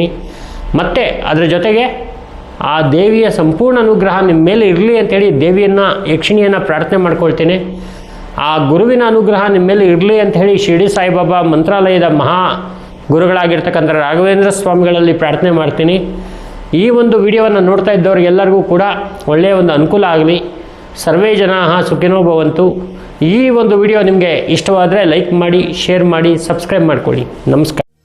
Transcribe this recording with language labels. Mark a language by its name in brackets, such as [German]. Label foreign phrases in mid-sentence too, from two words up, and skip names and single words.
[Kannada] ಮತ್ತು ಅದರ ಜೊತೆಗೆ ಆ ದೇವಿಯ ಸಂಪೂರ್ಣ ಅನುಗ್ರಹ ನಿಮ್ಮ ಮೇಲೆ ಇರಲಿ ಅಂಥೇಳಿ ಯಕ್ಷಿಣಿಯನ್ನು ಪ್ರಾರ್ಥನೆ ಮಾಡ್ಕೊಳ್ತೀನಿ. ಆ ಗುರುವಿನ ಅನುಗ್ರಹ ನಿಮ್ಮ ಮೇಲೆ ಇರಲಿ ಅಂಥೇಳಿ ಶಿರಡಿ ಸಾಯಿಬಾಬಾ ಮಂತ್ರಾಲಯದ ಮಹಾ ಗುರುಗಳಾಗಿರ್ತಕ್ಕಂಥ ರಾಘವೇಂದ್ರ ಸ್ವಾಮಿಗಳಲ್ಲಿ ಪ್ರಾರ್ಥನೆ ಮಾಡ್ತೀನಿ. ಈ ಒಂದು ವಿಡಿಯೋವನ್ನು ನೋಡ್ತಾ ಇದ್ದವ್ರಿಗೆಲ್ಲರಿಗೂ ಕೂಡ ಒಳ್ಳೆಯ ಒಂದು ಅನುಕೂಲ ಆಗಲಿ. [Sanskrit] ಸರ್ವೇ ಜನಾಃ ಸುಖಿನೋ ಭವಂತು. [Kannada] ಈ ಒಂದು ವಿಡಿಯೋ ನಿಮಗೆ ಇಷ್ಟವಾದರೆ ಲೈಕ್ ಮಾಡಿ, ಶೇರ್ ಮಾಡಿ, ಸಬ್ಸ್ಕ್ರೈಬ್ ಮಾಡ್ಕೊಳ್ಳಿ. ನಮಸ್ಕಾರ.